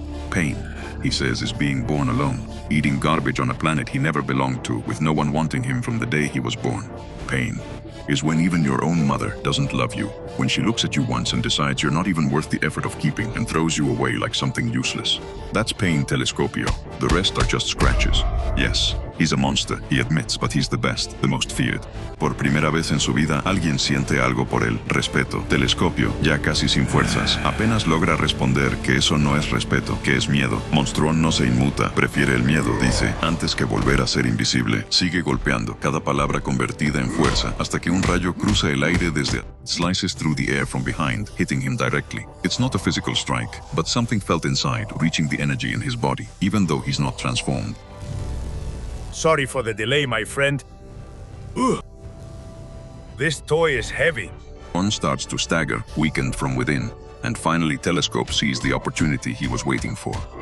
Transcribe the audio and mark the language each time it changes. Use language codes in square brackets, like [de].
[en] Pain, he says, is being born alone, eating garbage on a planet he never belonged to, with no one wanting him from the day he was born. Pain is when even your own mother doesn't love you, when she looks at you once and decides you're not even worth the effort of keeping and throws you away like something useless. That's pain, Telescopio. The rest are just scratches. Yes, he's a monster, he admits, but he's the best, the most feared. [es] Por primera vez en su vida, alguien siente algo por él. Respeto. Telescopio, ya casi sin fuerzas, apenas logra responder que eso no es respeto, que es miedo. Monstruón no se inmuta, prefiere el miedo, dice, antes que volver a ser invisible. Sigue golpeando, cada palabra convertida en fuerza, hasta que un rayo cruza el aire desde... [en] slices through the air from behind, hitting him directly. It's not a physical strike, but something felt inside, reaching the energy in his body, even though he's not transformed. Sorry for the delay, my friend. Ugh. This toy is heavy. One starts to stagger, weakened from within, and finally Telescope sees the opportunity he was waiting for.